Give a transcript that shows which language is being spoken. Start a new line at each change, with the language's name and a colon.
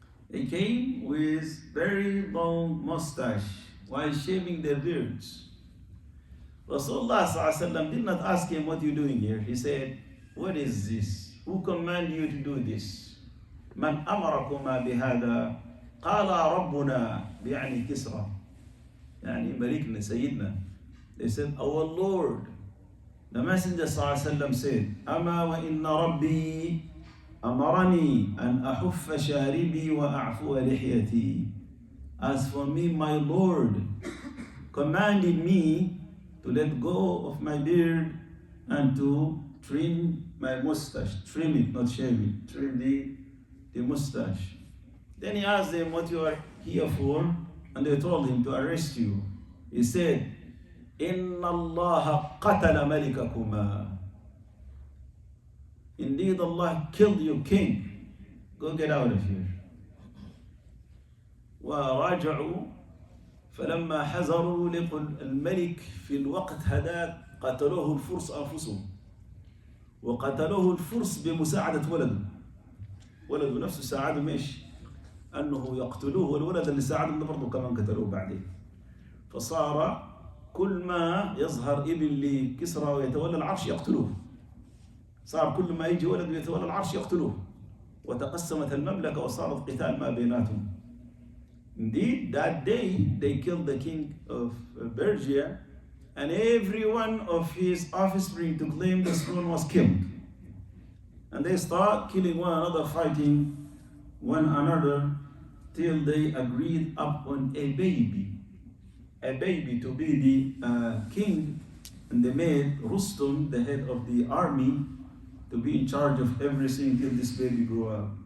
English: They came with very long mustache while shaving their beards. Rasulullah صلى الله عليه وسلم did not ask him, what are you doing here? He said, what is this? Who commanded you to do this?
Arabic: من أمركما بهذا؟ قال ربنا، يعني كسرى، يعني ملكنا سيدنا.
English: They said, our Lord. The Messenger
Arabic: صلى الله عليه وسلم
English: said,
Arabic: أما وإن ربي أمرني أن أحف شاربي وأعفو لحيتي.
English: As for me, my Lord commanded me to let go of my beard and to trim my mustache. Trim it, not shave it. Trim the mustache. Then he asked them, what you are here for? And they told him to arrest you. He said,
Arabic: إِنَّ اللَّهَ قَتَلَ مَلِكَكُمَا.
English: Indeed, Allah killed your king. Go get out of here.
Arabic: وراجعوا فلما حذروا لقوا الملك في الوقت هذاك قتلوه الفرس أنفسهم، وقتلوه الفرس بمساعدة ولده نفسه ساعده ماشي. أنه يقتلوه، والولد اللي ساعدهم ده برضه كمان قتلوه بعدين. فصار كل ما يظهر ابن لكسرى ويتولى العرش يقتلوه، صار كل ما يجي ولد ويتولى العرش يقتلوه، وتقسمت المملكة وصارت قتال ما بيناتهم.
English: Indeed, that day they killed the king of Persia, and every one of his offspring to claim the throne was killed. And they start killing one another, fighting one another, till they agreed upon a baby to be the king, and they made Rustum, the head of the army, to be in charge of everything till this baby grew up.